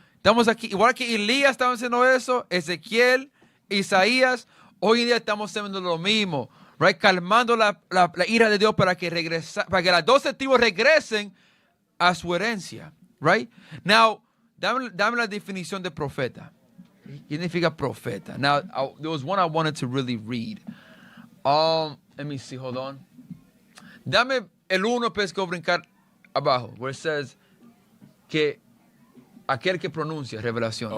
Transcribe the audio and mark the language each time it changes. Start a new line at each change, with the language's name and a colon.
Spanish: Estamos aquí, igual que Elías estaba haciendo eso, Ezequiel, Isaías, hoy en día estamos haciendo lo mismo, right? Calmando la ira de Dios para que las 12 tribus regresen a su herencia, right? Now, dame la definición de profeta. ¿Qué significa profeta?
English: Now, there was one I wanted to really read. Let me see, hold on.
Spanish: Dame el 1, pues, que voy a brincar abajo,
English: where it says
Spanish: que aquel que pronuncia revelaciones.